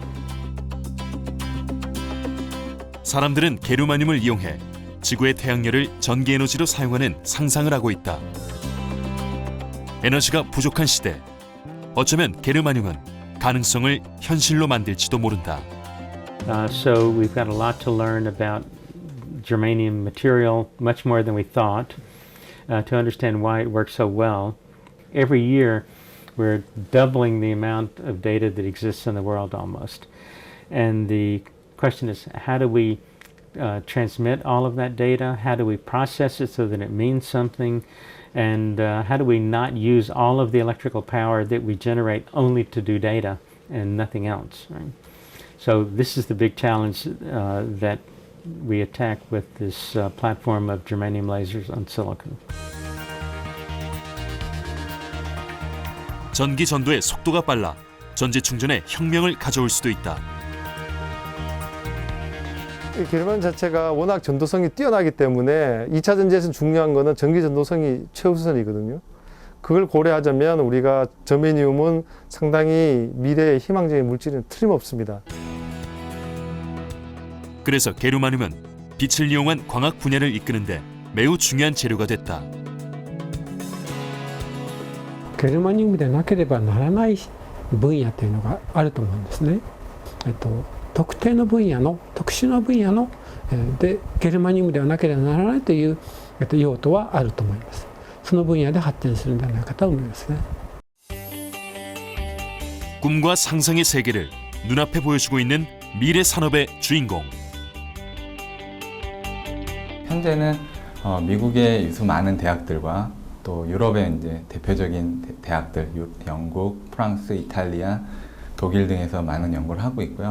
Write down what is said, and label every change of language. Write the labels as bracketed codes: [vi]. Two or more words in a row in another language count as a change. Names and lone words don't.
[ko] 사람들은 게르마늄을 이용해 지구의 태양열을 전기 에너지로 사용하는 상상을 하고 있다. 에너지가 부족한 시대, 어쩌면 게르마늄은 가능성을 현실로 만들지도 모른다. [en] So we've got a lot to learn about germanium material, much more than we thought, to understand why it works so well. Every year, we're doubling the amount of data that exists in the world almost. And the question is, how do we transmit all of that data? How do we process it so that it means something? And how do we not use all of the electrical power that we generate only to do data and nothing else? Right? So this is the big challenge that we attack with this platform of germanium lasers on silicon. [ko] 전기 전도의 속도가 빨라 전지 충전에 혁명을 가져올 수도 있다. 이 게르마늄 자체가 워낙 전도성이 뛰어나기 때문에 2차 전지에서 중요한 거는 전기 전도성이 최우선이거든요. 그걸 고려하자면 우리가 저메니움은 상당히 미래의 희망적인 물질은 틀림없습니다. 그래서 게르마늄은 빛을 이용한 광학 분야를 이끄는데 매우 중요한 재료가 됐다. [ja] ゲルマニウムでなければならない分野というのがあると思うんですね。特定の分野の特殊な分野のでゲルマニウムではなければならないという用途はあると思います。その分野で発展するんではないかと思いますね。 [ko] 꿈과 상상의 세계를 눈앞에 보여주고 있는 미래 산업의 주인공. 현재는 미국의 유수 많은 대학들과 또 유럽의 이제 대표적인 대학들, 영국, 프랑스, 이탈리아, 독일 등에서 많은 연구를 하고 있고요.